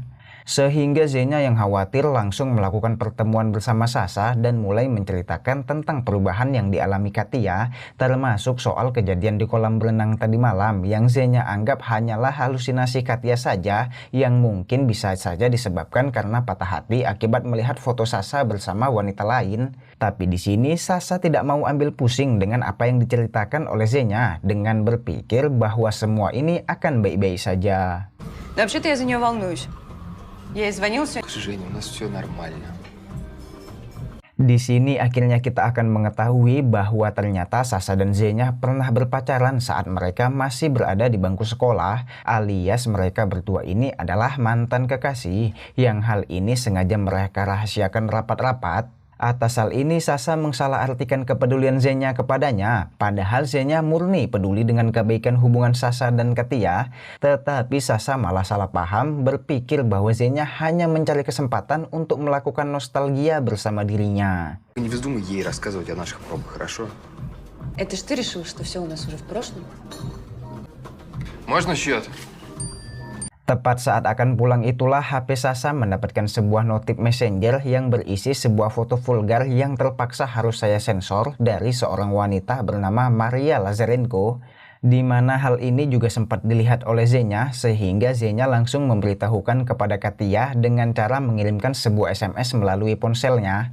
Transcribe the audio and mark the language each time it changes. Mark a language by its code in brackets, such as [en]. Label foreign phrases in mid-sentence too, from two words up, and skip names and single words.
[id] Sehingga Zenya yang khawatir langsung melakukan pertemuan bersama Sasha dan mulai menceritakan tentang perubahan yang dialami Katia, termasuk soal kejadian di kolam berenang tadi malam yang Zenya anggap hanyalah halusinasi Katia saja, yang mungkin bisa saja disebabkan karena patah hati akibat melihat foto Sasha bersama wanita lain. Tapi di sini Sasha tidak mau ambil pusing dengan apa yang diceritakan oleh Zenya, dengan berpikir bahwa semua ini akan baik-baik saja. [ru] Да вообще-то я за нее волнуюсь. Я ей звонил сегодня. Жень, у нас все нормально. [id] Di sini akhirnya kita akan mengetahui bahwa ternyata Sasha dan Zenya pernah berpacaran saat mereka masih berada di bangku sekolah, alias mereka berdua ini adalah mantan kekasih, yang hal ini sengaja mereka rahasiakan rapat-rapat. Atas hal ini Sasha mensalahartikan kepedulian Zenya kepadanya, padahal Zenya murni peduli dengan kebaikan hubungan Sasha dan Katia. Tetapi Sasha malah salah paham, berpikir bahwa Zenya hanya mencari kesempatan untuk melakukan nostalgia bersama dirinya. [ru] Не вздумай ей рассказывать о наших пробах, хорошо? Это ж ты решил, что все у нас уже в прошлом? Можно счет? [id] Tepat saat akan pulang itulah HP Sasha mendapatkan sebuah notif messenger yang berisi sebuah foto vulgar yang terpaksa harus saya sensor dari seorang wanita bernama Maria Lazarenko, di mana hal ini juga sempat dilihat oleh Zenya, sehingga Zenya langsung memberitahukan kepada Katia dengan cara mengirimkan sebuah SMS melalui ponselnya.